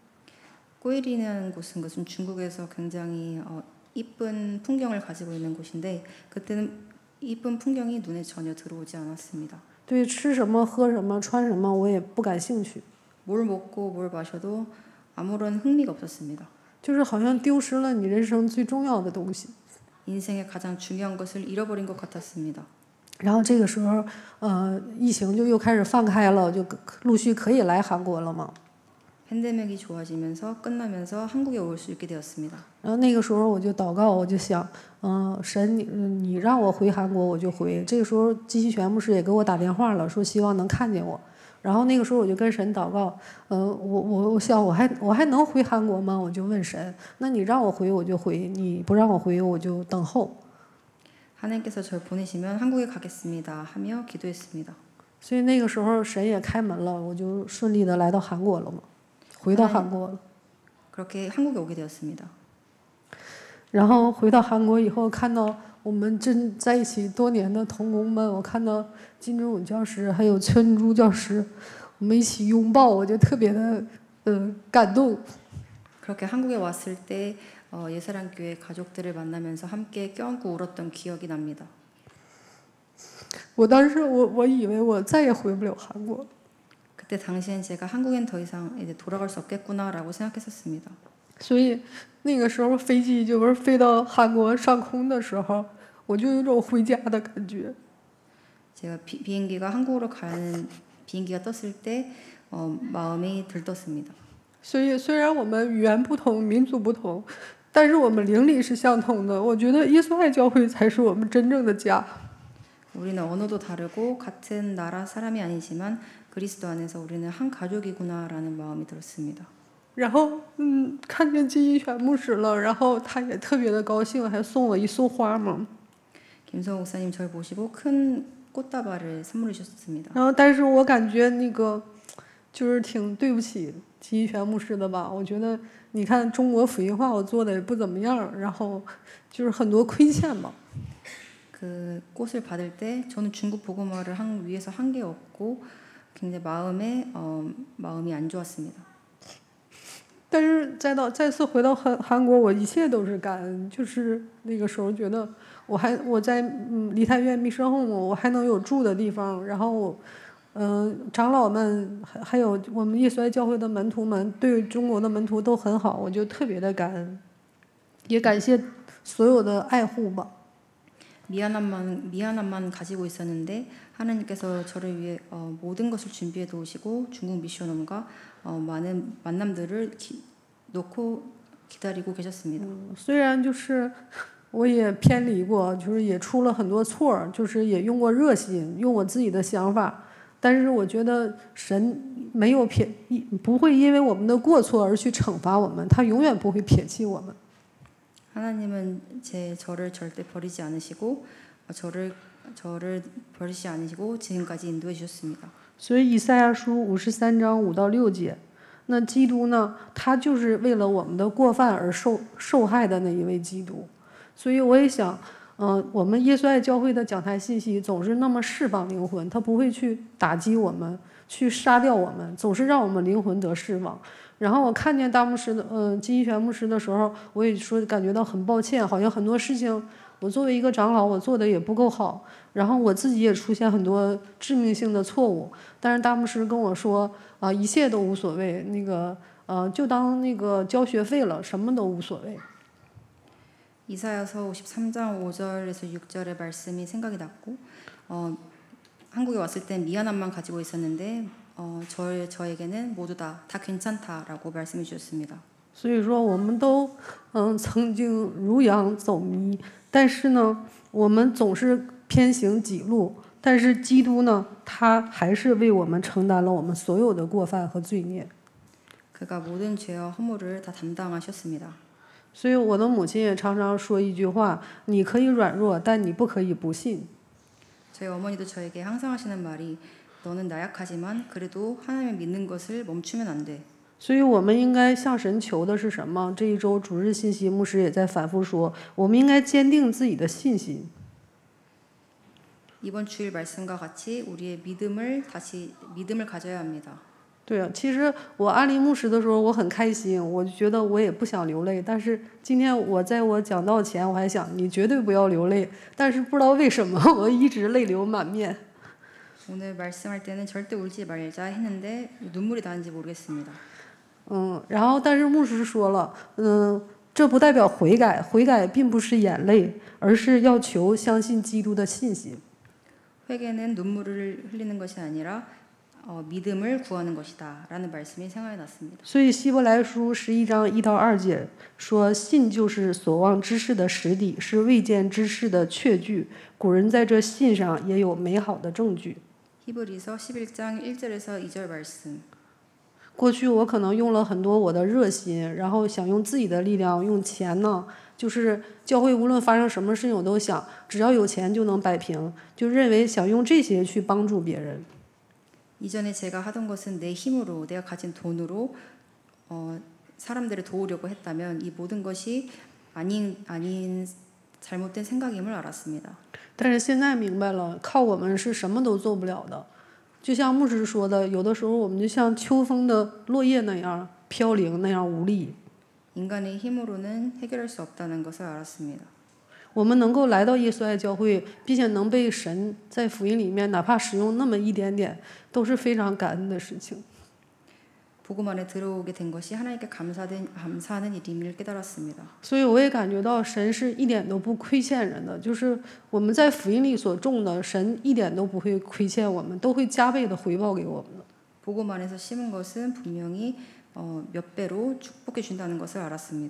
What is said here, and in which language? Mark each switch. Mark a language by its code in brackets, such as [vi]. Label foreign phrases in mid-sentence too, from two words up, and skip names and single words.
[ko] 꼬이리라는 곳은 중국에서 굉장히 이쁜 풍경을 가지고 있는 곳인데 그때는 이쁜 풍경이 눈에 전혀 들어오지 않았습니다. [zh] 对，吃什么、喝什么、穿什么，我也不感兴趣。 [ko] 뭘 먹고 뭘 마셔도 아무런 흥미가 없었습니다. [zh] 就是好像丢失了你人生最重要的东西。 [ko] 인생의 가장 중요한 것을 잃어버린 것 같았습니다. [zh] 然后这个时候，疫情就又开始放开了，就陆续可以来韩国了嘛。 [ko] 팬데믹이 좋아지면서 끝나면서 한국에 올 수 있게 되었습니다. [zh] 然后那个时候我就祷告，我就想，神你让我回韩国我就回。这个时候基西全牧师也给我打电话了，说希望能看见我。然后那个时候我就跟神祷告，我想我还能回韩国吗？我就问神，那你让我回我就回，你不让我回我就等候。 [ko] 하나님께서 저를 보내시면 한국에 가겠습니다 하며 기도했습니다. [zh] 所以那个时候神也开门了，我就顺利的来到韩国了嘛，回到韩国了。 [ko] 그렇게 한국에 오게 되었습니다. [zh] 然后回到韩国以后，看到我们真在一起多年的同工们，我看到金钟武教师还有村珠教师， 我们一起拥抱，我就特别的感动。 [ko] 그렇게 한국에 왔을 때 예사랑교회 가족들을 만나면서 함께 껴안고 울었던 기억이 납니다. [zh] 我当时我以为我再也回不了韩国。 [ko] 그때 당시엔 제가 한국엔 더 이상 이제 돌아갈 수 없겠구나라고 생각했었습니다. [zh] 所以那个时候飞机就是飞到韩国上空的时候，我就有种回家的感觉。 [ko] 제가 비행기가 한국으로 가는 비행기가 떴을 때 마음이 들떴습니다. [zh] 所以虽然我们语言不同、民族不同，但是我们灵里是相同的。我觉得耶稣爱教会才是我们真正的家。 [ko] 우리는 언어도 다르고 같은 나라 사람이 아니지만 그리스도 안에서 우리는 한 가족이구나라는 마음이 들었습니다. [zh] 然后看见金一选牧师了，然后他也特别的高兴，还送我一束花嘛。 [ko] 김성호 목사님 절 보시고 큰 꽃다발을 선물해 주셨습니다. [zh] 然后但是我感觉那个就是挺对不起金一选牧师的吧。我觉得你看中国福音化我做的也不怎么样，然后就是很多亏欠吧。 [ko] 그 꽃을 받을 때 저는 중국 복음화를 위해서 한 게 없고 굉장히 마음이 안 좋았습니다. [zh] 但是再次回到韩国，我一切都是感恩。就是那个时候觉得我在梨泰院密生后，我还能有住的地方，然后长老们还有我们耶稣爱教会的门徒们对中国的门徒都很好，我就特别的感恩，也感谢所有的爱护吧。 [ko] 미안함만 가지고 있었는데 하나님께서 저를 위해 모든 것을 준비해 두시고 중국 미션홈과 많은 만남들을 놓고 기다리고 계셨습니다. [zh] 虽然就是我也偏离过，就是也出了很多错，就是也用过热心，用我自己的想法，但是我觉得神没有不会因为我们的过错而去惩罚我们，他永远不会撇弃我们。 [ko] 하나님은 저를 절대 버리지 않으시고 저를 버리지 않으시고 지금까지 인도해 주셨습니다. [zh] 所以以赛亚书53章5到6节，那基督呢，他就是为了我们的过犯而受害的那一位基督。所以我也想，我们耶稣爱教会的讲台信息总是那么释放灵魂，他不会去打击我们，去杀掉我们，总是让我们灵魂得释放。然后我看见大牧师的金一全牧师的时候，我也说感觉到很抱歉，好像很多事情我作为一个长老，我做的也不够好，然后我自己也出现很多致命性的错误。但是大牧师跟我说一切都无所谓，那个就当那个交学费了，什么都无所谓。 [ko] 이사야서 53장 5절에서 6절의 말씀이 생각이 났고 한국에 왔을 땐 미안함만 가지고 있었는데 저에게는 모두 다 괜찮다라고 말씀해 주셨습니다. [zh] 所以说我们都曾经如羊走迷，但是呢，我们总是偏行己路。但是基督呢，他还是为我们承担了我们所有的过犯和罪孽。 [ko] 그가 모든 죄와 허물을 다 담당하셨습니다. [zh] 所以我的母亲也常常说一句话：你可以软弱，但你不可以不信。 [ko] 저희 어머니도 저에게 항상 하시는 말이 너는 나약하지만 그래도 하나님을 믿는 것을 멈추면 안 돼. [zh] 所以我们应该向神求的是什么？这一周主日信息牧师也在反复说，我们应该坚定自己的信心。 [ko] 이번 주일 말씀과 같이 우리의 믿음을 가져야 합니다. [zh] 对啊，其实我安利牧师的时候，我很开心，我就觉得我也不想流泪。但是今天我在我讲道前，我还想你绝对不要流泪。但是不知道为什么，我一直泪流满面。 [ko] 오늘 말씀할 때는 절대 울지 말자 했는데 눈물이 나는지 모르겠습니다. [zh] 然后但是牧师说了，这不代表悔改，悔改并不是眼泪，而是要求相信基督的信心。 [ko] 회개는 눈물을 흘리는 것이 아니라 믿음을 구하는 것이다라는 말씀이 생각이 났습니다. [zh] 所以希伯来书11章1到2节说，信就是所望之事的实底，是未见之事的确据。古人在这信上也有美好的证据。 [ko] 히브리서 11장 1절에서 2절 말씀. [zh] 过去我可能用了很多我的热心，然后想用自己的力量，用钱呢，就是教会无论发生什么事情，我都想只要有钱就能摆平，就认为想用这些去帮助别人。 [ko] 이전에 제가 하던 것은 내 힘으로 내가 가진 돈으로 사람들을 도우려고 했다면 이 모든 것이 아닌 잘못된 생각임을 알았습니다. [zh] 但是现在明白了，靠我们是什么都做不了的。 就像牧师说的，有的时候我们就像秋风的落叶那样飘零，那样无力。 [ko] 인간의 힘으로는 해결할 수 없다는 것을 알았습니다. [zh] 我们能够来到耶稣爱教会，并且能被神在福音里面哪怕使用那么一点点，都是非常感恩的事情。 [ko] 복음 안에 들어오게 된 것이 하나님께 감사하는 일임을 깨달았습니다. [zh] 所以我也感觉到神是一点都不亏欠人的，就是我们在福音里所种的，神一点都不会亏欠我们，都会加倍的回报给我们的。 [ko] 복음 안에서 심은 것은 분명히 몇 배로 축복해 준다는 것을 알았습니다.